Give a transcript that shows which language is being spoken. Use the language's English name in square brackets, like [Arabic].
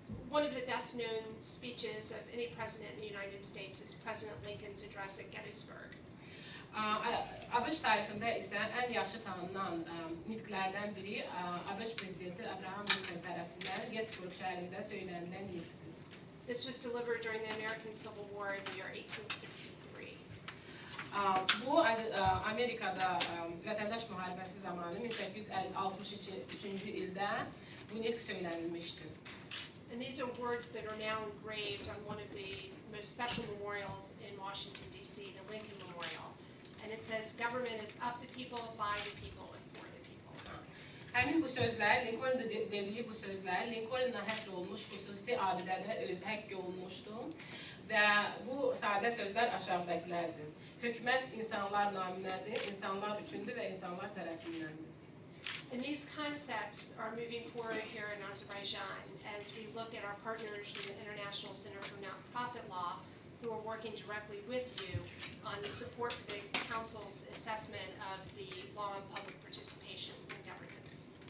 [English] One of the best known speeches of any president in the United States is President Lincoln's address at Gettysburg. [Azerbaijani] ABŞ tarixində isə ən yaxşı tanınan nitqlərdən biri ABŞ prezidenti Abraham Lincoln tərəfindən Gettysburg şəhərində söylənilən nitqdir. [English] This was delivered during the American Civil War in the year 1863. [Azerbaijani] Bu Amerikada vətəndaş müharibəsi zamanı 1863-cü ildə bu nitq söylənilmişdir. [English] And these are words that are now engraved on one of the most special memorials in Washington, D.C., the Lincoln Memorial. And it says, government is of the people, by the people, and for the people. [Azerbaijani] Həmin bu sözlər, Lincoln'da dediyi bu sözlər, Lincoln'la həsr olmuş xüsusi abidədə həkk olunmuşdu və bu sadə sözlər aşağıdakilərdir. hökumət insanlar naminədir, insanlar üçündür və insanlar tərəfindəndir. [English] And these concepts are moving forward here in Azerbaijan as we look at our partners in the International Center for Nonprofit Law who are working directly with you on the support for the Council's assessment of the law on public participation in governance.